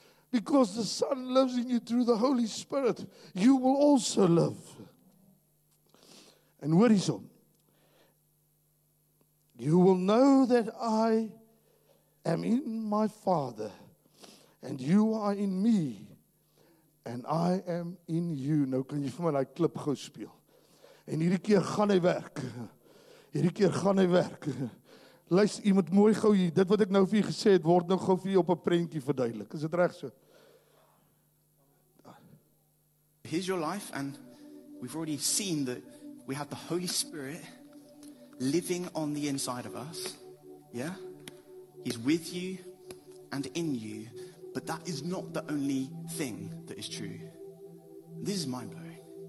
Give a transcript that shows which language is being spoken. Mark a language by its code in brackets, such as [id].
[en] Because the Son lives in you through the Holy Spirit, you will also live. [af] En hoor hierso. [en] You will know that I am in my Father, and you are in me, and I am in you. [af] Nou kan jy vir my daai klip gou speel. En hierdie keer gaan hy werk. Hierdie keer gaan hy werk. Luister, jy moet mooi gou hier, dit wat ek nou vir jy gesê het, word nou gou vir jy op 'n prentjie verduidelik. Is dit reg so? [en] Here's your life, and we've already seen that we have the Holy Spirit living on the inside of us. Yeah? He's with you and in you, but that is not the only thing that is true. This is mind-blowing.